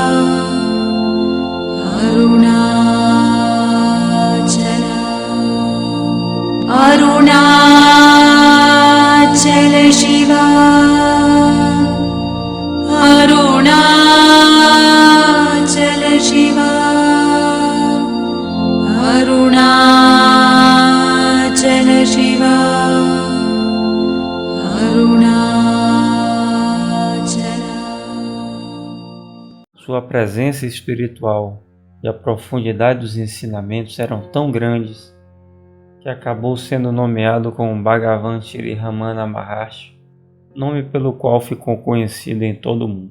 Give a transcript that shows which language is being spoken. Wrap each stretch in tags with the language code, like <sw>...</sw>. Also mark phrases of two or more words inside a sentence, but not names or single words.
<sa>Arunachala, Arunachala Shiva, Arunachala Shiva, Arunachala Shiva, Arunachala.</sa> <pt>Sua presença espiritual e a profundidade dos ensinamentos eram tão grandes que acabou sendo nomeado como Bhagavan Shri Ramana Maharshi, nome pelo qual ficou conhecido em todo o mundo.</pt>